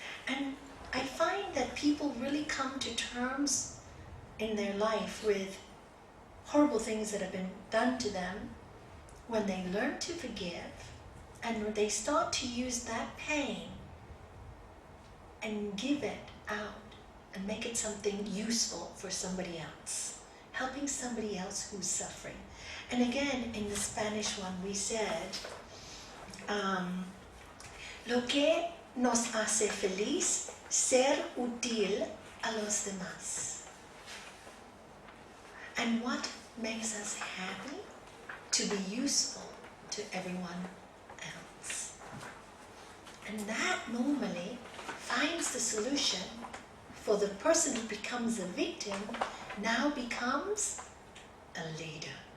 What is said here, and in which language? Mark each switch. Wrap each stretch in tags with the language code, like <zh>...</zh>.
<en>And I find that people really come to terms in their life with horrible things that have been done to them when they learn to forgive, and when they start to use that pain and give it out and make it something useful for somebody else, helping somebody else who's suffering. And again, in the Spanish one, we said,</en> <es>lo que nos hace feliz ser útil a los demás.</es> <en>And what makes us happy? To be useful to everyone else. And that normally finds the solution for the person who becomes a victim, now becomes a leader.</en>